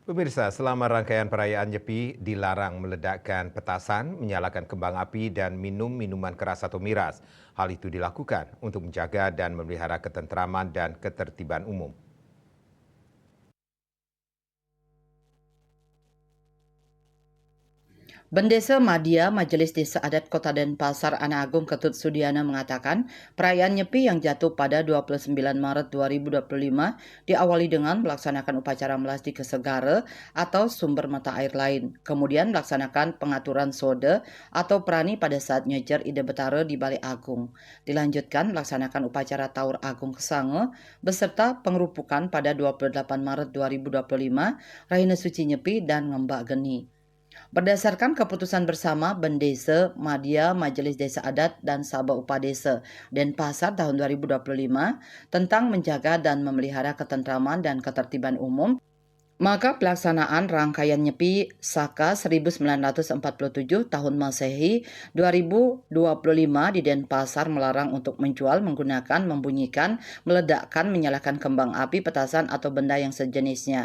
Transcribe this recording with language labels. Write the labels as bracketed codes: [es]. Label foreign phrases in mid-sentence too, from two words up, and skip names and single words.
[id] Pemirsa, selama rangkaian perayaan Nyepi dilarang meledakkan petasan, menyalakan kembang api, dan minum minuman keras atau miras. Hal itu dilakukan untuk menjaga dan memelihara ketentraman dan ketertiban umum. Bendesa Madya Majelis Desa Adat Kota Denpasar Ana Agung Ketut Sudiana mengatakan, perayaan Nyepi yang jatuh pada 29 Maret 2025 diawali dengan melaksanakan upacara melasti ke segara atau sumber mata air lain. Kemudian melaksanakan pengaturan sode atau prani pada saat nyejer Ide Betara di Balai Agung. Dilanjutkan melaksanakan upacara Taur Agung Kesange beserta pengerupukan pada 28 Maret 2025 Rahina Suci Nyepi dan Ngembak Geni. Berdasarkan keputusan bersama Bendesa Madya Majelis Desa Adat dan Sabah Upadesa Denpasar tahun 2025 tentang menjaga dan memelihara ketentraman dan ketertiban umum, maka pelaksanaan rangkaian Nyepi Saka 1947 tahun Masehi 2025 di Denpasar melarang untuk menjual, menggunakan, membunyikan, meledakkan, menyalakan kembang api, petasan, atau benda yang sejenisnya.